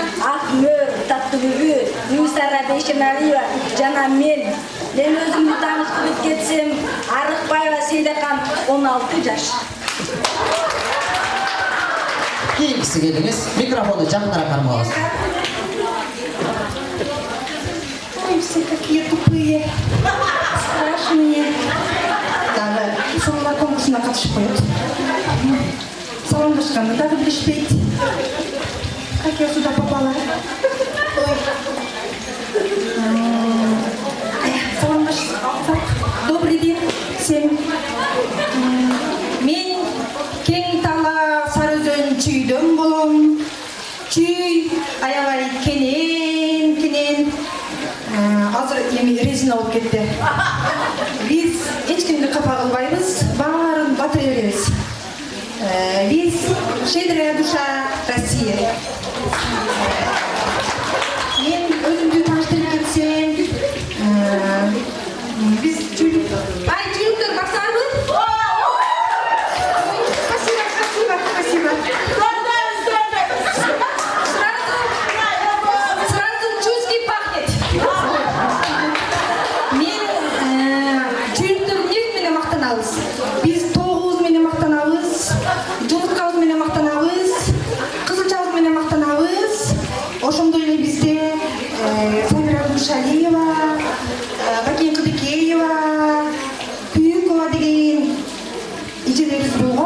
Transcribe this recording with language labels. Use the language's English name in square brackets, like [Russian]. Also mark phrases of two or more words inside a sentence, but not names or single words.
[Kyrgyz] Акмөр, Таттыбүбү, Нусара Бейшеналиева жана мен. Мен өзүмдү тааныштырып кетсем, Арыкбаева Сейдакан 16 жаш. Кийинкиси келиңиз. Микрофонду жакыныраак кармаңыз. Ой, [Russian] все какие тупые, страшные. [Kyrgyz] Даже сулуулар конкурсуна катышып коет. Саламдашканды дагы билишпейт. [Russian] Как я сюда попала? Ой. Добрый день всем. [Kyrgyz] Мен Кең Тала Сарыөзөн Чүйдөн болом. Чүй аябай кенен. Азыр эми резина болуп кетти. Биз эч кимди капа кылбайбыз, баарын батыра беребиз. [Russian] Биз щедрая душа Россия. [Kyrgyz] Мен өзүмдү тааныштырып кетсем, биз чүйдүктөр баксаңызбы? [Russian] Спасибо. Сразу чуйский пахнет. [Kyrgyz] Мен чүйдүктөр эмне менен мактанабыз? Биз тогубуз менен мактанабыз, жумурткабыз менен мактанабыз, кызылчабыз менен мактанабыз. Ошондой эле бизде Самира Душалиева, Бакен Кыдыкеева, Күйүкова деген эжелерибиз болгон.